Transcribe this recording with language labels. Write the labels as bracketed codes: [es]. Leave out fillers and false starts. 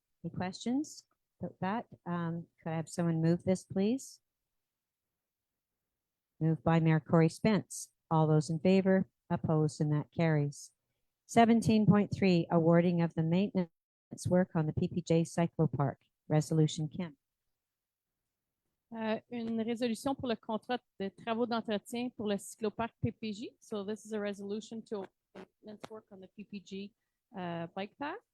[en] Any questions about that? Could I have someone move this, please? Moved by Mayor Corey Spence. All those in favor? Opposed, and that carries. 17.3, awarding of the maintenance work on the PPJ Cyclo Park. Resolution, Kim. [fr] Une résolution pour le contrat de travaux d'entretien pour le cycloparc PPJ. [en] So this is a resolution to maintenance work on the PPG bike path.